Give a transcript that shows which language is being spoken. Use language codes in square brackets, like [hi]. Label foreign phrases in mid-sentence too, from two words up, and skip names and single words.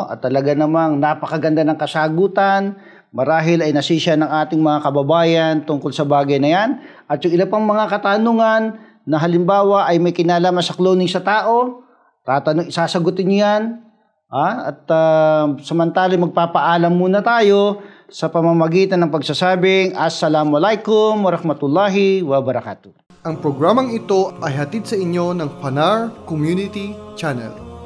[tl] At talaga namang napakaganda ng kasagutan. Marahil ay nasisya ng ating mga kababayan tungkol sa bagay na yan. At yung ilang pang mga katanungan na halimbawa ay may kinalaman sa cloning sa tao, sasagutin niyo yan. At samantala magpapaalam muna tayo sa pamamagitan ng pagsasabing [ar] السلام عليكم ورحمة الله وبركاته. [tl] Ang programang ito ay hatid sa inyo ng Fanar Community Channel.